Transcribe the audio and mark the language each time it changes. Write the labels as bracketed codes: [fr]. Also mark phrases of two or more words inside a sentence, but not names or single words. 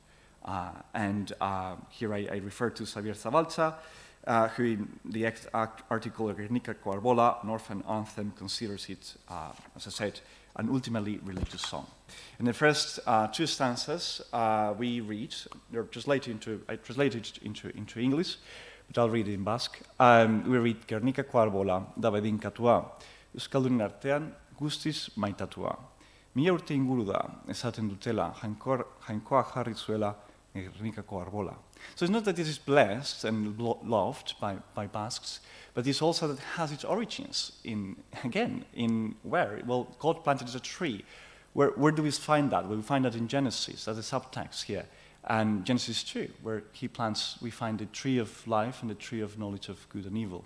[en] Here I refer to Xavier Zabalza, who in the article Gernika Arbola, an orphan anthem, considers it, as I said, an ultimately religious song. In the first two stanzas, we read, they're translated into English, but I'll read it in Basque. We read [eu] Gernika Arbola, da bedinkatua, Euskaldunen artean guztiz maitatua. Mila urte inguru da, esaten dutela, jainkoa jarri zuela Gernikako arbola. [en] So it's not that this is blessed and loved by Basques, but it's also that it has its origins in where? Well, God planted a tree. Where do we find that? Well, we find that in Genesis, as a subtext here, and Genesis 2, where we find the tree of life and the tree of knowledge of good and evil.